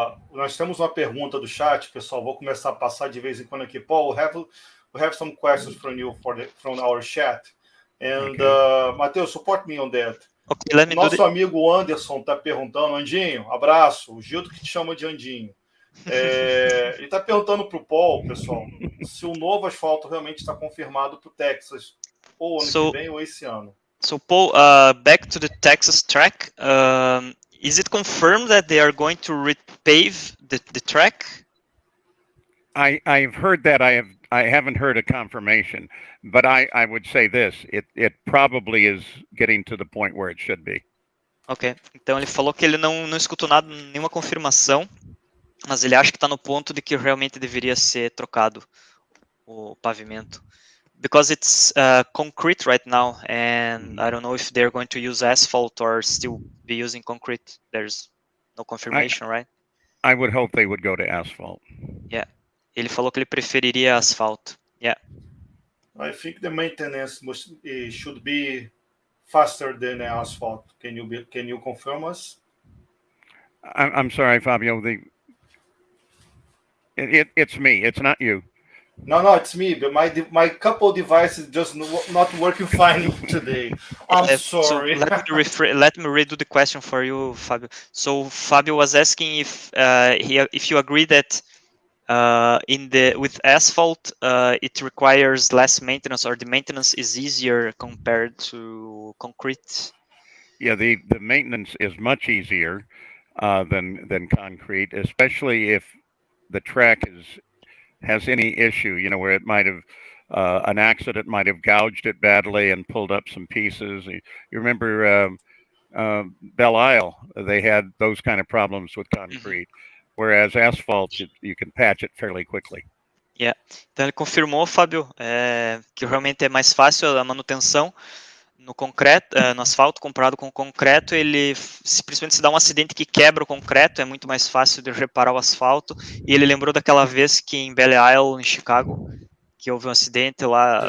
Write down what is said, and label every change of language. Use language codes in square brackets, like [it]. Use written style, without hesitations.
[pt] Nós temos uma pergunta do chat, pessoal. Vou começar a passar de vez em quando aqui. [en] Paul, we have some questions from you from our chat. And Matheus, support me on that. Okay, [pt] Nosso amigo Anderson está perguntando, Andinho, abraço, o Gildo que te chama de Andinho. Ele está perguntando para o Paul, pessoal, se o novo asfalto realmente está confirmado para o Texas, ou ano que vem, ou esse ano. [en] So Paul, back to the Texas track. Is it confirmed that they are going to repave the track? I've heard that. I haven't heard a confirmation, but I would say this: it probably is getting to the point where it should be. Ok. [pt] Então ele falou que ele não escutou nada, nenhuma confirmação, mas ele acha que está no ponto de que realmente deveria ser trocado o pavimento. [en] Because it's concrete right now, and I don't know if they're going to use asphalt or still be using concrete. There's no confirmation, right? I would hope they would go to asphalt. Yeah. [pt] Ele falou que ele preferiria asfalto. [en] Yeah. I think the maintenance should be faster than asphalt. Can you confirm us? I'm sorry, Fabio. It's me. It's not you. No, it's me. But my couple device is just not working fine today. I'm sorry. So let me redo the question for you, Fabio. So Fabio was asking if you agree that with asphalt it requires less maintenance, or the maintenance is easier compared to concrete. Yeah, the maintenance is much easier than concrete, especially if the track has any issue, where it might have an accident might have gouged it badly and pulled up some pieces. You remember Belle Isle, they had those kind of problems with concrete, whereas asphalt, you can patch it fairly quickly. Yeah. [pt] Então ele confirmou, Fábio, que realmente é mais fácil a manutenção no concreto, no asfalto comparado com o concreto. Principalmente se dá um acidente que quebra o concreto, é muito mais fácil de reparar o asfalto. E ele lembrou daquela vez que em Belle Isle, em Chicago, que houve um acidente lá.